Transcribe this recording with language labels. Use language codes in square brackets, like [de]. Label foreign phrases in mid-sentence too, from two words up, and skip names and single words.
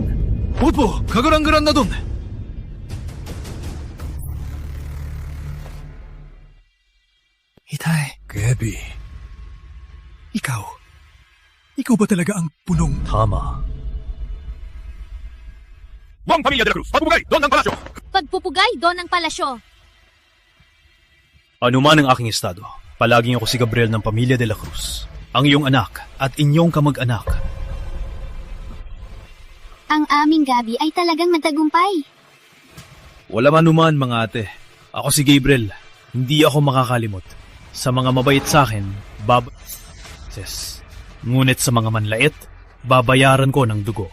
[tl] Opo, kagarang-garan na Don. Itay. Gabi. Ikaw ba talaga ang punong? Tama. Buong pamilya de la Cruz, pagpupugay, Don ng palasyo! Pagpupugay, Don ng palasyo! Ano man ang aking estado, palaging ako si Gabriel ng pamilya de la Cruz. Ang iyong anak at inyong kamag-anak. Ang aming Gabi ay talagang nagtagumpay. Wala man numan mga ate. Ako si Gabriel. Hindi ako makakalimot. Sa mga mabait sa akin, ngunit sa mga manlait, babayaran ko ng dugo.